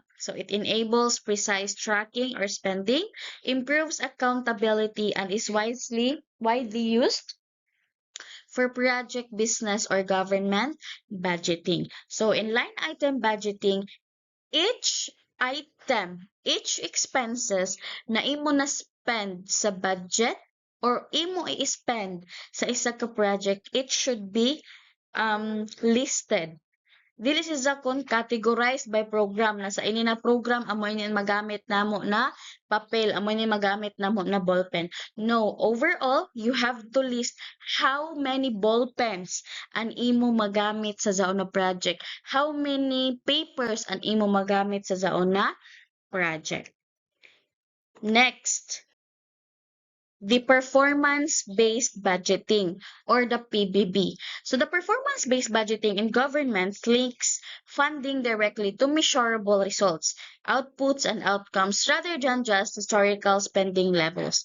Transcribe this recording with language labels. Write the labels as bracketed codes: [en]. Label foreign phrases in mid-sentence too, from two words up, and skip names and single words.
[en] So it enables precise tracking or spending, improves accountability, and is widely used for project, business, or government budgeting. So in line item budgeting, each item, each expenses [hil] na imo na [en] spend sa budget or [hil] imo i-spend sa isa ka [en] project, it should be listed. [hil] Dili siya kon [en] categorized by program [hil] na sa ini na program amo ini magamit namo na papel, amo ini magamit namo na ballpen. [en] No, overall you have to list how many ballpens [hil] ang imo magamit sa zaon na project, [en] how many papers [hil] ang imo magamit sa zaon na project. [en] Next, the performance-based budgeting or the PBB. So the performance-based budgeting in government links funding directly to measurable results, outputs, and outcomes rather than just historical spending levels.